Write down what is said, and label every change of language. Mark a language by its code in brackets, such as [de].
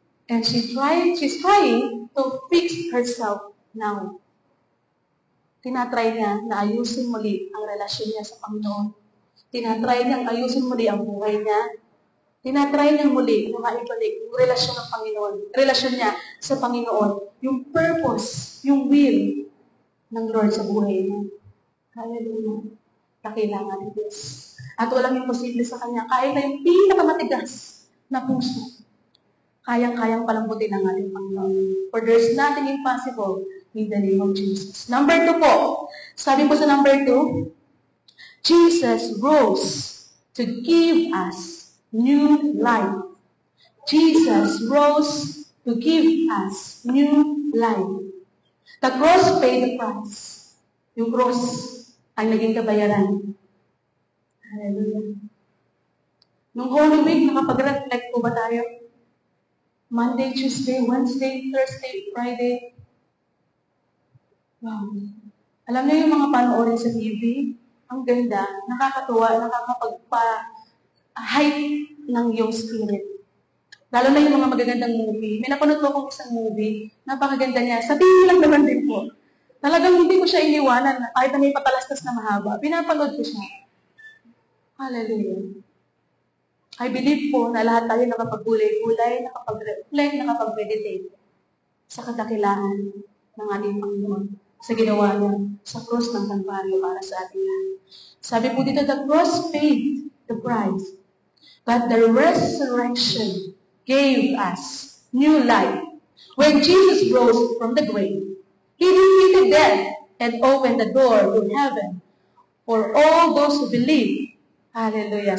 [en] And she's trying to fix herself now. [tl] Tinatry niya na ayusin muli ang relasyon niya sa Panginoon. Tinatry niyang ayusin muli ang buhay niya. Tinatry niyang muli na maibalik yung relasyon ng Panginoon. Relasyon niya sa Panginoon. Yung purpose, yung will ng Lord sa buhay niya. Hallelujah. Kailangan ng Diyos. At walang imposible sa Kanya. Kahit na yung pinakamatigas na puso, kayang-kayang palambutin ng ating Panginoon. [en] For there's nothing impossible in the name of Jesus. Number 2 [tl] po. Sabi po sa [en] number 2, Jesus rose to give us new life. Jesus rose to give us new life. The cross paid the price. [tl] Yung cross ay naging kabayaran. [en] Hallelujah. [tl] Nung Holy Week, nakapag-reflect po ba tayo? Monday, Tuesday, Wednesday, Thursday, Friday. Wow. Alam niyo yung mga panoorin sa TV? Ang ganda, nakakatuwa, nakakapagpa-hype ng iyong spirit. Lalo na yung mga magagandang movie. May napanood ko akong isang movie, napakaganda niya. Sa TV lang naman din po. Talagang hindi ko siya iniwanan, kahit na may patalastas na mahaba. Pinapanood ko siya. Hallelujah. I believe po na lahat tayo nakapag-gulay-gulay, nakapag-reflect, nakapag-meditate sa kadakilaan ng ating Panginoon sa ginawa niya sa cross ng Kalbaryo para sa ating lahat. Sabi po dito, [en] the cross paid the price, but the resurrection gave us new life. When Jesus rose from the grave, He defeated death and opened the door to heaven for all those who believe. Hallelujah.